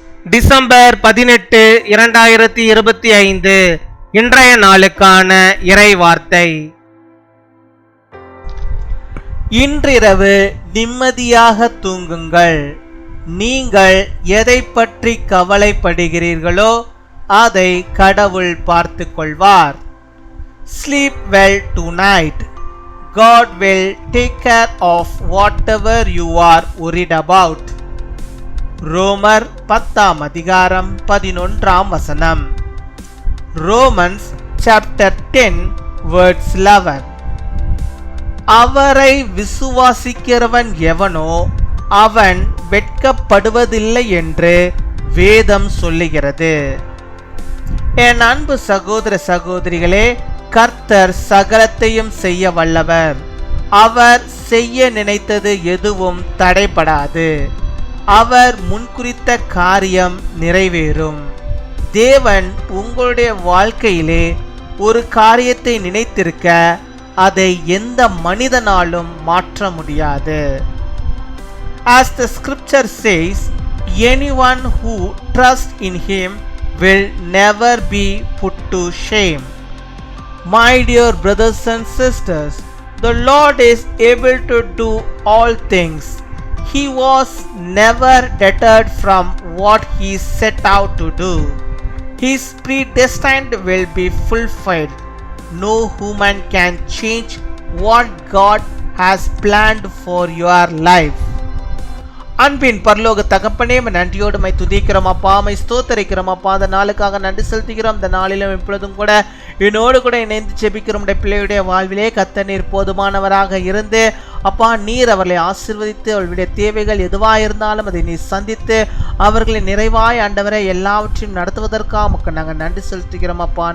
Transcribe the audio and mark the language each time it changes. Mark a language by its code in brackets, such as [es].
[ta] December 18, 2025 இன்றைய நாளுக்கான இறை வார்த்தை. இன்றிரவு நிம்மதியாக தூங்குங்கள். நீங்கள் எதை பற்றி கவலைப்படுகிறீர்களோ அதை கடவுள் பார்த்து கொள்வார். [en] Sleep well tonight. God will take care of whatever you are worried about. [ta] ரோமர் 10 அதிகாரம் 11 [en] Romans chapter 10 verse 11. [ta] அவரை விசுவாசிக்கிறவன் எவனோ அவன் வெட்கப்படுவதில்லை என்று வேதம் சொல்லுகிறது. என் அன்பு சகோதர சகோதரிகளே, கர்த்தர் சகலத்தையும் செய்ய வல்லவர். அவர் செய்ய நினைத்தது எதுவும் தடைபடாது. அவர் முன்குறித்த காரியம் நிறைவேறும். தேவன் உங்களுடைய வாழ்க்கையிலே ஒரு காரியத்தை நினைத்திருக்க அதை எந்த மனிதனாலும் மாற்ற முடியாது. [en] As the scripture says, anyone who trusts in him will never be put to shame. My dear brothers and sisters, the Lord is able to do all things. He was never deterred from what he set out to do. His predestined will be fulfilled. No human can change what God has planned for your life. [ta] அன்பின் பரலோக தகப்பனே, நன்றியோடு my துதிக்கிறோம் அப்பா, my ஸ்தோத்தரிக்கிறோம் அப்பா. அந்த நாளுக்காக நன்றி செலுத்துகிறோம். இந்த நாளிலும் இப்பொழுதும் கூட என்னோடு கூட இணைந்து ஜெபிக்கிறோம். பிள்ளையுடைய வாழ்விலே கர்த்தர் நீர் போதுமானவராக இருந்து அப்பா, நீர் அவர்களை ஆசீர்வதித்து அவர்களுடைய தேவைகள் எதுவாக இருந்தாலும் அதை நீர் சந்தித்து அவர்களை நிறைவாய் ஆண்டவரை எல்லாவற்றையும் நடத்துவதற்காக நமக்கு நாங்கள் நன்றி செலுத்துகிறோம் அப்பா.